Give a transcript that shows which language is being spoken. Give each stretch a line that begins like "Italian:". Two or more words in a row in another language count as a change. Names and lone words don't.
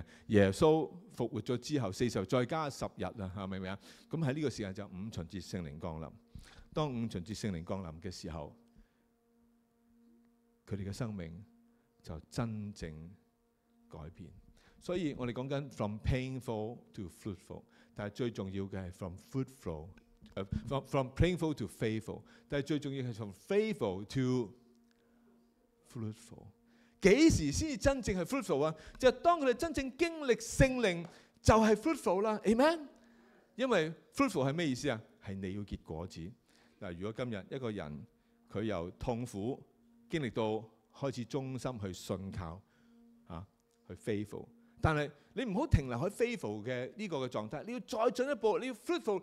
Cantonese: 耶穌復活咗之後40日再加10日啊，明唔明啊？咁喺呢個時間就五旬節聖靈降臨。當五旬節聖靈降臨嘅時候，佢哋嘅生命就真正改變。所以我哋講緊
English: from painful to fruitful，
Cantonese: 但係最重要嘅係
English: from painful to faithful，
Cantonese: 但係最重要係
English: from faithful to fruitful。
Cantonese: 幾時先至真正係 fruitful 啊？就係當佢哋真正經歷聖靈，就係 fruitful 啦。Amen。因為 fruitful 係咩意思啊？係你要結果子。嗱，如果今日一個人佢由痛苦經歷到開始忠心去信靠去 faithful， 但係你唔好停留喺 faithful 嘅呢個嘅狀態，你要再進一步，你要 fruitful。